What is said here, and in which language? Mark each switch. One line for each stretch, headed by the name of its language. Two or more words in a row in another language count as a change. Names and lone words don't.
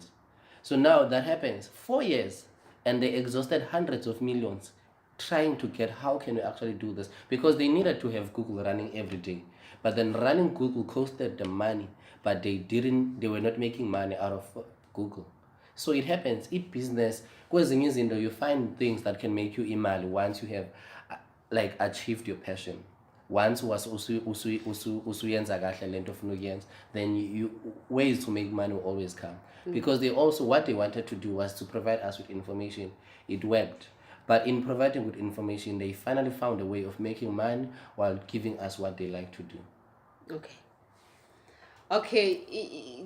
English: So now that happens 4 years, and they exhausted hundreds of millions trying to get how can we actually do this, because they needed to have Google running every day. But then running Google costed them money, but they were not making money out of Google. So it happens, business,
North Ndebele: kwezinye izinto
English: you find things that can make you imali once you have like achieved your passion. Once was
North Ndebele: usuyenza kahle lento ofuna ukuyenza,
English: then you ways to make money will always come. Because they also, what they wanted to do was to provide us with information. It worked. But in providing with information, they finally found a way of making money while giving us what they like to do. Okay.